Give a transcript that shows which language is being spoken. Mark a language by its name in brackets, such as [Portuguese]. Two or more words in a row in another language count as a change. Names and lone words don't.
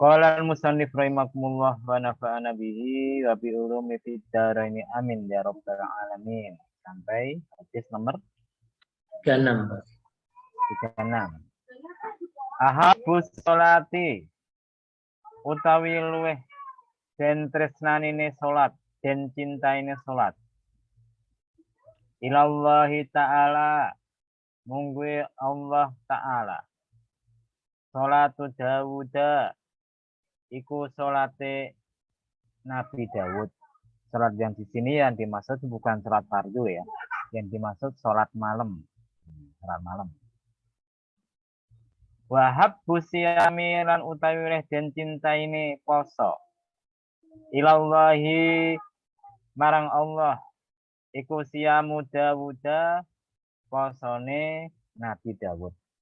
[Arabic] قال المصنف رحمكم الله ونفعنا به وبعلومه في الدارين آمين يا رب العالمين. [Indonesian] Sampai hadis nomor 36. 36. [Arabic] أحب الصلاة [Javanese] utawi luweh den tresnanine salat, den cintaine salat. [Arabic] إلى الله تعالى [Javanese] mungguhe Allah ta'ala. [Arabic] صلاة داود [Javanese] iku salate Nabi Dawud. [Indonesian] Salat yang di sini yang dimaksud bukan salat fardu ya. Yang dimaksud salat malam. Salat malam. [Arabic] وأحب الصيام [Javanese] lan utawi oleh den cintaine poso. Ilallahi marang Allah iku [Arabic] صيام داود [Javanese] posone Nabi Dawud.